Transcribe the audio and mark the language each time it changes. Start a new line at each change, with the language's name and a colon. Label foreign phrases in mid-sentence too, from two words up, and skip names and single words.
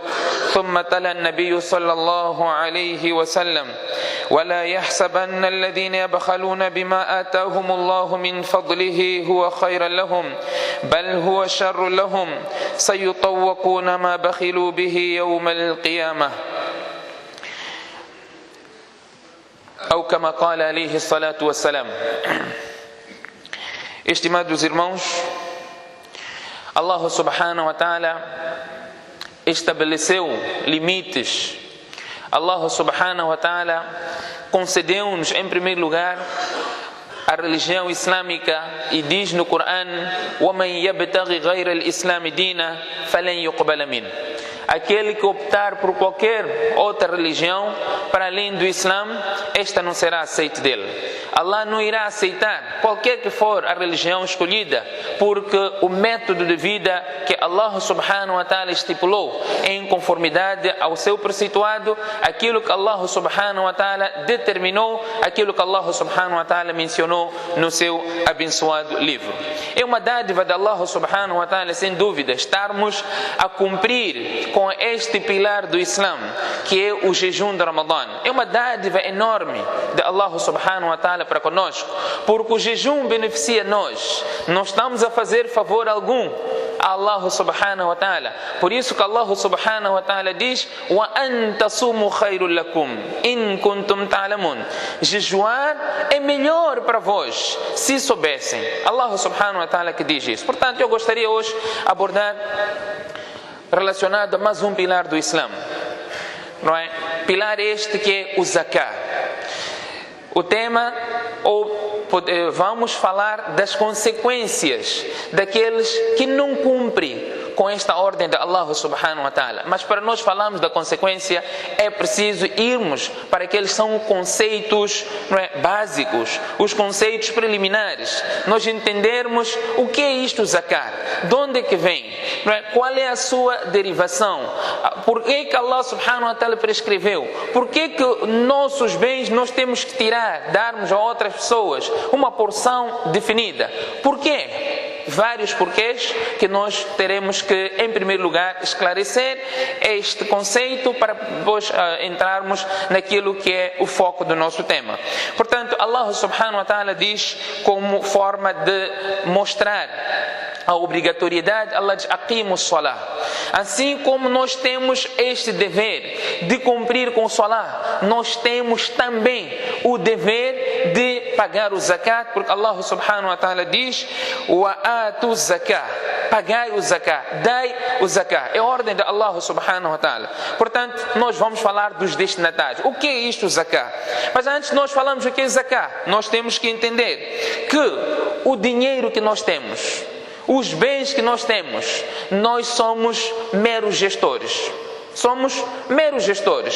Arabic: ثم تلا النبي صلى الله عليه وسلم: ولا يحسبن الذين يبخلون بما آتاهم الله من فضله هو خيرا لهم بل هو شر لهم سيطوقون ما بخلوا به يوم القيامة أو كما قال عليه الصلاة والسلام.
Portuguese: Estimados irmãos,
Arabic: الله سبحانه وتعالى
Portuguese: estabeleceu limites.
Arabic: الله سبحانه وتعالى
Portuguese: concedeu-nos em primeiro lugar a religião islâmica e diz no Coran:
Arabic: وَمَنْ يَبْتَغِ غَيْرَ الْإِسْلَامِ دِينًا فَلَنْ يُقْبَلَ مِنْهُ.
Portuguese: Aquele que optar por qualquer outra religião para além do Islã, esta não será aceita dele. Allah não irá aceitar qualquer que for a religião escolhida, porque o método de vida que
Arabic: الله سبحانه وتعالى
Portuguese: estipulou em conformidade ao seu preceituado, aquilo que
Arabic: الله سبحانه وتعالى
Portuguese: determinou, aquilo que
Arabic: الله سبحانه وتعالى
Portuguese: mencionou no seu abençoado livro. É uma dádiva de
Arabic: الله سبحانه وتعالى,
Portuguese: sem dúvida, estarmos a cumprir com este pilar do Islã, que é o jejum de Ramadã. É uma dádiva enorme de
Arabic: الله سبحانه وتعالى
Portuguese: para conosco, porque o jejum beneficia nós. Não estamos a fazer favor algum a
Arabic: الله سبحانه وتعالى.
Portuguese: Por isso que
Arabic: الله سبحانه وتعالى
Portuguese: diz:
Arabic: وأن تصوموا خير لكم إن كنتم تعلمون.
Portuguese: Jejuar é melhor para vós se soubessem.
Arabic: الله سبحانه وتعالى
Portuguese: que diz isso. Portanto, eu gostaria hoje de abordar relacionado a mais um pilar do Islã, não é? Pilar este que é o zakah. O tema, vamos falar das consequências daqueles que não cumprem com esta ordem de
Arabic: الله سبحانه وتعالى.
Portuguese: Mas para nós falarmos da consequência, é preciso irmos para aqueles são conceitos, não é, básicos, os conceitos preliminares. Nós entendermos o que é isto zakat, de onde é que vem, não é? Qual é a sua derivação, por que
Arabic: الله سبحانه وتعالى
Portuguese: prescreveu, por que nossos bens nós temos que tirar, darmos a outras pessoas uma porção definida. Por quê? Vários porquês que nós teremos que, em primeiro lugar, esclarecer este conceito para depois entrarmos naquilo que é o foco do nosso tema. Portanto,
Arabic: الله سبحانه وتعالى
Portuguese: diz, como forma de mostrar a obrigatoriedade, Allah diz:
Arabic: أقيموا الصلاة.
Portuguese: Assim como nós temos este dever de cumprir com o salah, nós temos também o dever de pagar o zakat, porque
Arabic: الله سبحانه وتعالى
Portuguese: diz:
Arabic: وآتوا الزكاة,
Portuguese: pagai o zakat, dai o zakat. É a ordem de
Arabic: الله سبحانه وتعالى.
Portuguese: Portanto, nós vamos falar dos destinatários. O que é isto, o zakat? Mas antes de nós falarmos o que é zakat, nós temos que entender que o dinheiro que nós temos, os bens que nós temos, nós somos meros gestores. Somos meros gestores.